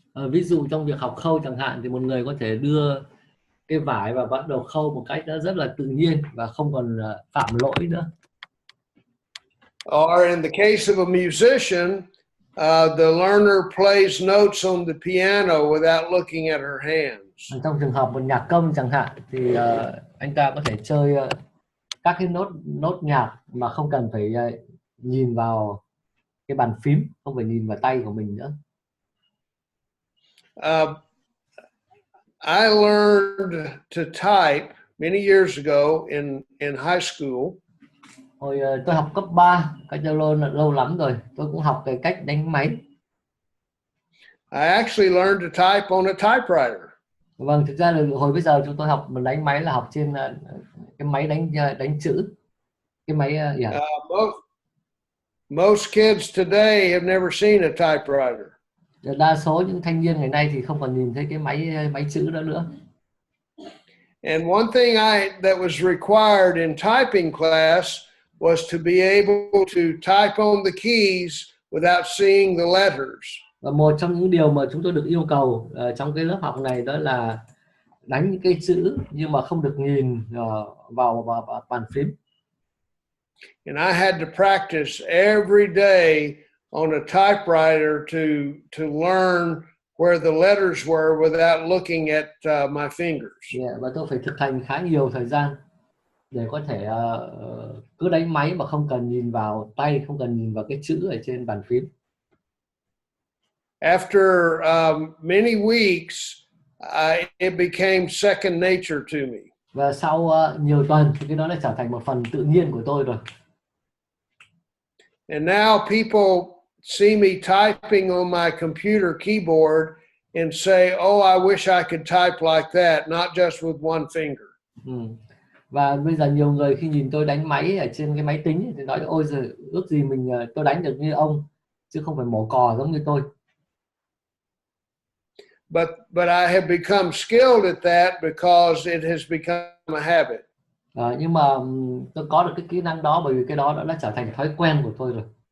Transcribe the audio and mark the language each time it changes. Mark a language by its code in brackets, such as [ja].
[vi] Ví dụ trong việc học khâu chẳng hạn, thì một người có thể đưa cái vải và bắt đầu khâu một cách rất là tự nhiên và không còn phạm lỗi nữa. [en] Or in the case of a musician, the learner plays notes on the piano without looking at her hands. [vi] Trong trường hợp một nhạc công chẳng hạn, thì anh ta có thể chơi các cái nốt nhạc mà không cần phải nhìn vào cái bàn phím, không phải nhìn vào tay của mình nữa. [en] I learned to type many years ago in high school. [vi] Hồi tôi học cấp 3, cách đây lâu lắm rồi, tôi cũng học cái cách đánh máy. [en] I actually learned to type on a typewriter. [vi] Vâng, thực ra là hồi bây giờ chúng tôi học đánh máy là học trên cái máy đánh chữ, cái máy [en] Most kids today have never seen a typewriter. [vi] Đa số những thanh niên ngày nay thì không còn nhìn thấy cái máy chữ đó nữa. [en] And one thing that was required in typing class was to be able to type on the keys without seeing the letters. [vi] Và một trong những điều mà chúng tôi được yêu cầu trong cái lớp học này đó là đánh những cái chữ nhưng mà không được nhìn vào bàn phím. [en] And I had to practice every day on a typewriter to learn where the letters were without looking at my fingers. [vi] Và tôi phải thực hành khá nhiều thời gian để có thể cứ đánh máy mà không cần nhìn vào tay, không cần nhìn vào cái chữ ở trên bàn phím. [en] After many weeks, it became second nature to me. [vi] Và sau nhiều tuần thì cái đó đã trở thành một phần tự nhiên của tôi rồi. [en] And now people see me typing on my computer keyboard and say, "Oh, I wish I could type like that, not just with one finger." [vi] Và bây giờ nhiều người khi nhìn tôi đánh máy ở trên cái máy tính thì nói ôi giời, ước gì tôi đánh được như ông chứ không phải mổ cò giống như tôi. [en] But I have become skilled at that because it has become a habit. [vi] Nhưng mà tôi có được cái kỹ năng đó bởi vì cái đó đã trở thành thói quen của tôi rồi.